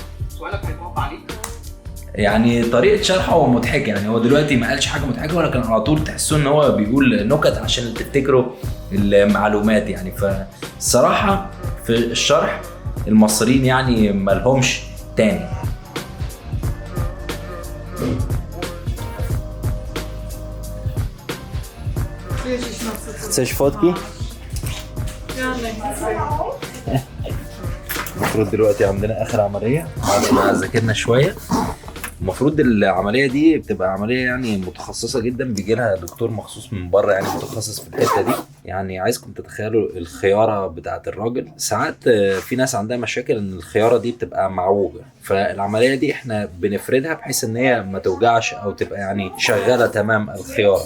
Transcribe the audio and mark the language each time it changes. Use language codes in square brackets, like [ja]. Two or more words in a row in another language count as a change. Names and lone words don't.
[ar] سؤالك هيتوقع عليك. يعني طريقه شرحه مضحكه، يعني هو دلوقتي ما قالش حاجه مضحكه ولكن على طول تحسوا ان هو بيقول نكت عشان تفتكروا المعلومات يعني. فالصراحه في الشرح المصريين يعني مالهمش تاني. [cs] Chceš fotky؟ Já nechci. [ar] المفروض دلوقتي عندنا اخر عمليه بعد ما ذاكرنا شويه. المفروض العمليه دي بتبقى عمليه يعني متخصصه جدا، بيجي لها دكتور مخصوص من بره يعني متخصص في الحته دي. يعني عايزكم تتخيلوا الخياره بتاعه الراجل. ساعات في ناس عندها مشاكل ان الخياره دي بتبقى معوجه، فالعمليه دي احنا بنفردها بحيث ان هي ما توجعش او تبقى يعني شغاله تمام الخياره.